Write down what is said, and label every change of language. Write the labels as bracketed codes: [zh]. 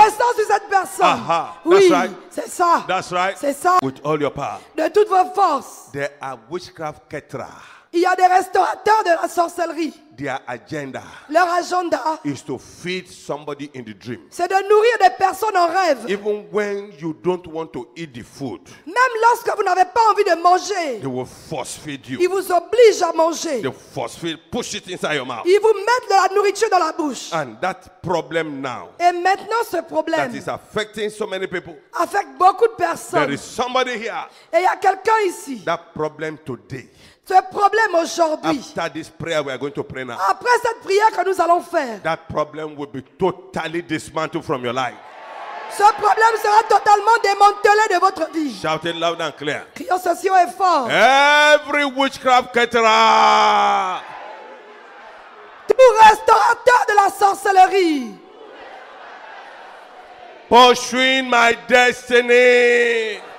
[fr] descend sur cette personne. Aha. Oui, [en] That's right. [fr] c'est ça. [en] That's right. [fr] C'est ça. [en] With all your power. [fr] De toutes vos forces. [en] There are witchcraft ketra. [fr] Il y a des restaurateurs de la sorcellerie. [en] Their agenda [fr] Leur agenda, [en] is to feed somebody in the dream. [fr] c'est de nourrir des personnes en rêve. [en] Even when you don't want to eat the food, [fr] Même lorsque vous n'avez pas envie de manger, [en] they will force feed [fr] ils [en] you. [fr] vous obligent à manger. [en] They force feed, push it inside your mouth. [fr] Ils vous mettent de la nourriture dans la bouche. [en] And that problem now [fr] Et maintenant, ce [en] that [fr] problème [en] is affecting so many people, [fr] affecte beaucoup de [en] there [fr] personnes. [en] is somebody here. [fr] Et il y a quelqu'un ici. [en] That problem today, [fr] Ce problème aujourd'hui, [en] after this prayer we are going to pray now, [fr] après cette prière que nous allons faire, [en] that problem will be totally dismantled from your life. [fr] ce problème sera totalement démantelé de votre vie. [en] Shout it loud and clear. [fr] Crions ceci haut et fort. [en] Every witchcraft caterer, [fr] Tout restaurateur de la sorcellerie [en] pursuing my destiny,